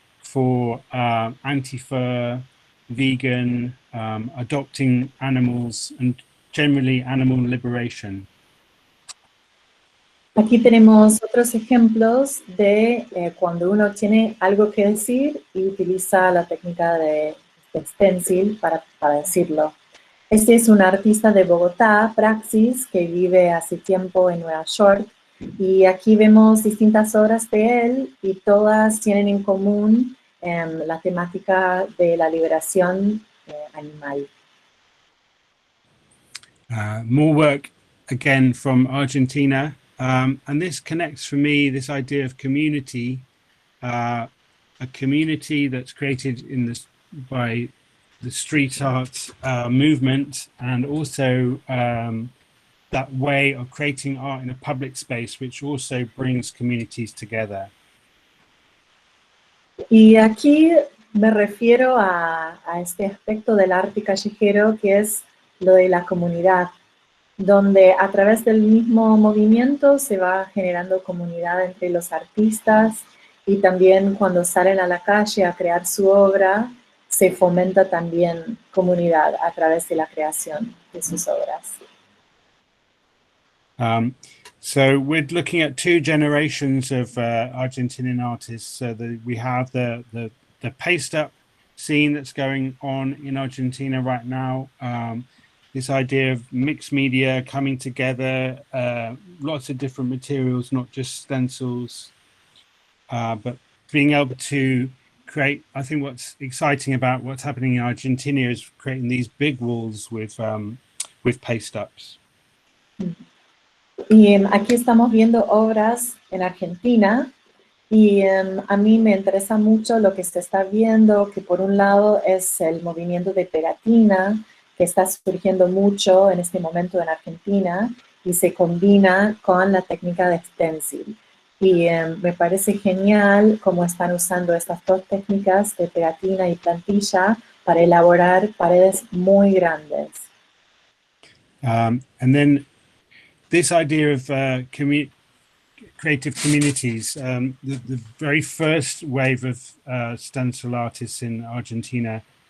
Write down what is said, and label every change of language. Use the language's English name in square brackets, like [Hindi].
[English] for anti-fur, vegan, adopting animals, and generally animal liberation. [Spanish] Aquí tenemos otros ejemplos de cuando uno tiene algo que decir y utiliza la técnica de stencil para decirlo. Este es un artista de Bogotá, Praxis, que vive hace tiempo en Nueva York. Y aquí vemos distintas obras de él y todas tienen en común la temática de la liberación animal. [English] More work again from Argentina, and this connects for me this idea of community, a community that's created by the street art movement, and also that way of creating art in a public space, which also brings communities together. [Spanish] Y aquí me refiero a este aspecto del arte callejero que es lo de la comunidad, donde a través del mismo movimiento se va generando comunidad entre los artistas y también cuando salen a la calle a crear su obra, se fomenta también comunidad a través de la creación de sus obras. [English] So we're looking at two generations of Argentinian artists. So we have the paste up scene that's going on in Argentina right now. This idea of mixed media coming together, lots of different materials, not just stencils, but being able to create. I think what's exciting about what's happening in Argentina is creating these big walls with paste ups. [Spanish] Y aquí estamos viendo obras en Argentina y a mí me interesa mucho lo que se está viendo, que por un lado es el movimiento de pegatina, que está surgiendo mucho en este momento en Argentina y se combina con la técnica de stencil. Y me parece genial cómo están usando estas dos técnicas de pegatina y plantilla para elaborar paredes muy grandes. [English] And then this idea of creative communities, the very first wave of stencil artists in Argentina,